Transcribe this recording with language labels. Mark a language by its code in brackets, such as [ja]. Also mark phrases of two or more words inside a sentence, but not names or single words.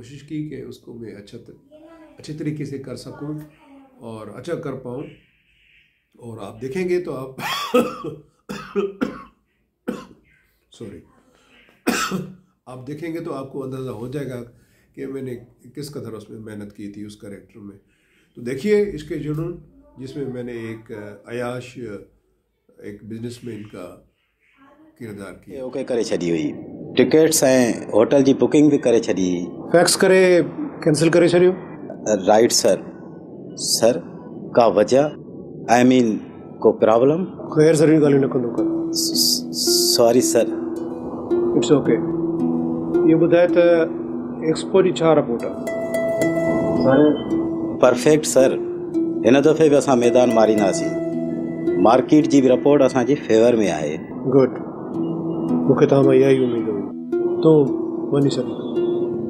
[ur] کوشش کی کہ اس کو میں اچھے طریقے سے کر سکوں اور اچھا کر پاؤں، اور آپ دیکھیں گے تو آپ سوری آپ دیکھیں گے تو آپ کو اندازہ ہو جائے گا کہ میں نے کس قدر اس میں محنت کی تھی اس کیریکٹر میں. تو دیکھیے اس کے جنون، جس میں میں نے ایک عیاش، ایک بزنس مین کا کردار کیا. [sd] ओके करे छॾी हुई, टिकट्स ऐं होटल जी बुकिंग भी करे छॾी। फैक्स करे कैंसिल करे छॾियो। [en] right sir. [sd] सर का वजह, [en] I mean [sd] को प्रॉब्लम? ख़ैर ज़रूरी ॻाल्हियूं न कंदो कर। [en] sorry sir. it's okay. [sd] ये ॿुधाए त एक्सपो जी छा रिपोर्ट आहे? [en] sir perfect sir. [sd] हिन दफ़े बि असां मैदान मारींदासीं। मार्केट जी बि रिपोर्ट असांजे फेवर में आहे। गुड, मूंखे तव्हां मां इहा ई उमेद हुई। तूं वञी सघीं।